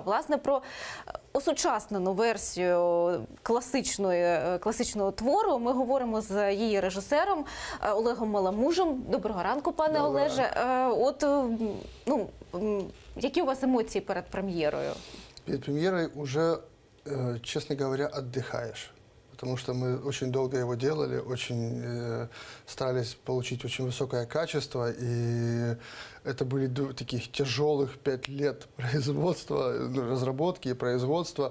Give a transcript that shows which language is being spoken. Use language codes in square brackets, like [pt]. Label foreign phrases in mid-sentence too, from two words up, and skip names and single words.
[uk] Власне, про осучаснену версію класичного твору ми говоримо з її режисером Олегом Маламужем. Доброго ранку, пане Олеже. Які у вас емоції перед прем'єрою? [ru] Перед премьерой уже, честно говоря, отдыхаешь. Потому что мы очень долго его делали, очень старались получить очень высокое качество. И это были таких тяжелых 5 лет производства, разработки и производства.